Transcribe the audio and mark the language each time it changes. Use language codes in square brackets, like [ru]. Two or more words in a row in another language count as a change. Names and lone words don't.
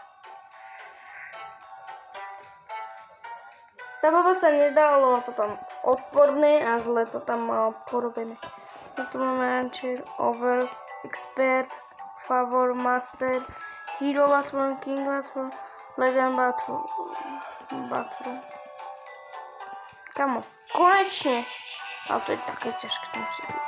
[sk] Tá baba sa nedá, lebo to tam odporné a zle to tam má porobené. Tu máme Rancher, Over, Expert, Favor, Master, Hero Battle, King Battle, Legend Battle. Kamo, konečne! Ale to je také ťažké, to musí byť.